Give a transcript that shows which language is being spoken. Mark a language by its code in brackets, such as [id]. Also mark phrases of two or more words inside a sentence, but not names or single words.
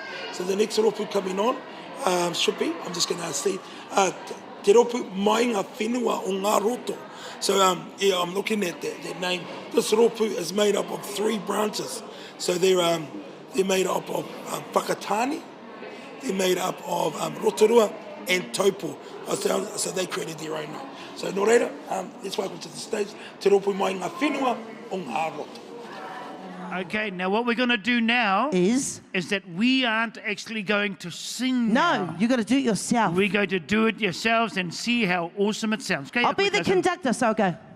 [en] So the next rōpū coming on should be, I'm just going to say, Te Rōpū Mai Ngā Whenua o Ngā Roto. So I'm looking at that name. This rōpū is made up of 3 branches. So they're made up of whakatane, they're made up of rotorua and taupo. So they created their own name. [mi] So nō reira, [en] let's welcome to the stage Te Rōpū Mai Ngā Whenua o Ngā Roto. Okay, now what we're going to do now is that we aren't actually going to sing. No, you got to do it yourself. We're going to do it yourselves and see how awesome it sounds. Okay, I'll be the conductor, so I'll go.